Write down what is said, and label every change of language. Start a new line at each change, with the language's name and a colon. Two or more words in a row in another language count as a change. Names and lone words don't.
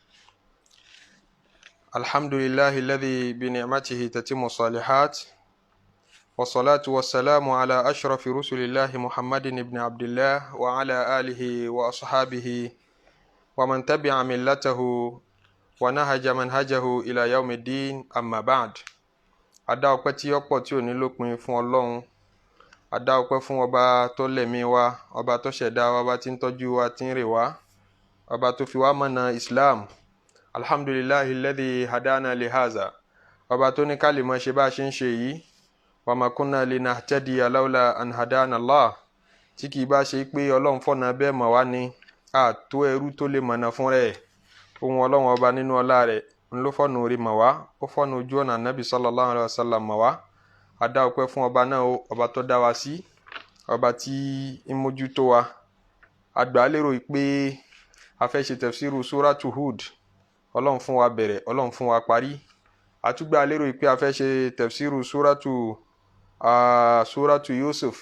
Arabic: الحمد لله الذي بنعمته تتم الصالحات، والصلاة والسلام على أشرف رسل الله محمد بن عبد الله وعلى آله وأصحابه ومن تبع ملته ونهج منهجه إلى يوم الدين. أما بعد.
Yoruba: Adá ọpẹ́ tí ọ̀pọ̀ tí ò ní lópin fún Ọlọ́run. Adá ọpẹ́ fún ọba tó lẹ̀mí wa, ọba tó ṣẹ̀dá wa, ọba tí ń tọ́jú wa, tí ń rè wá, ọba tó fi wá mọ̀nà Islam.
Arabic: الحمد لله الذي هدانا لهذا.
Yoruba: Ọba tó ní ká lè mọ̀ ṣe bá ṣe ń ṣe yìí.
Arabic: وما كنا لنهتدي لولا أن هدانا الله.
Yoruba: Tí kì í bá ṣe pé Ọlọ́run fọ̀nà bẹ́ẹ̀ mọ̀ wá ni, àtó ẹrú tó lè mọ̀nà fún rẹ̀. Ohun Ọlọ́run ọba nínú ọlá rẹ̀ ló fọ́nà orí mọ̀ wá, ó fọ́nà ojú ọ̀nà Nabi
Arabic: صلى الله عليه وسلم
Yoruba: mọ̀ wá. Adá ọpẹ́ fún ọba náà, ọba tó dá wa sí, ọba tí ń mójútó wa. Àgbà lérò pé a fẹ́ ṣe
Arabic: تفسير سورة هود.
Yoruba: Ọlọ́run fún wa bẹ̀rẹ̀, Ọlọ́run fún wa parí. Àtúgbà lérò pé a fẹ́ ṣe
Arabic: تفسير سورة يوسف.